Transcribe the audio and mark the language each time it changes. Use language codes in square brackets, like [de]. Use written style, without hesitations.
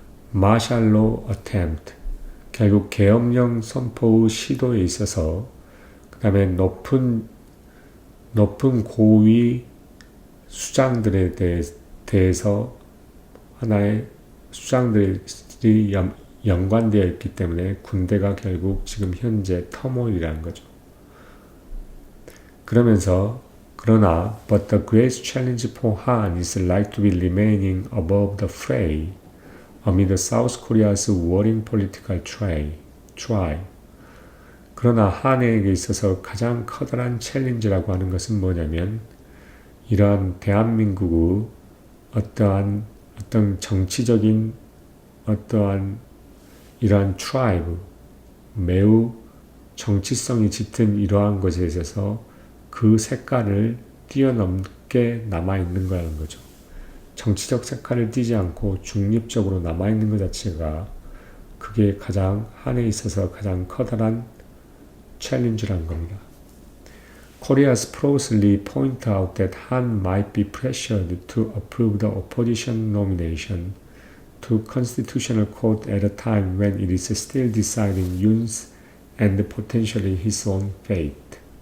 [ko] 마샬로 어템트 결국 계엄령 선포의 시도에 있어서 그 다음에 높은 고위 수장들에 대해서 하나의 수장들이 연관되어 있기 때문에 군대가 결국 지금 현재 터모일이라는 거죠. 그러나 [en] but the great challenge for Han is like to be remaining above the fray amid South Korea's warring political trial. [ko] 그러나 한에게 있어서 가장 커다란 챌린지라고 하는 것은 뭐냐면 이러한 대한민국의 어떤 정치적인 어떠한 이러한 트라이브 매우 정치성이 짙은 이러한 것에 있어서 그 색깔을 뛰어넘게 남아있는 거라는 거죠. 정치적 색깔을 띠지 않고 중립적으로 남아있는 것 자체가 그게 가장 한에 있어서 가장 커다란 챌린지라는 겁니다. [en] Korea's probably point out that Han might be pressured to approve the opposition nomination to Constitutional Court at a time when it is still deciding Yoon's and potentially his own fate.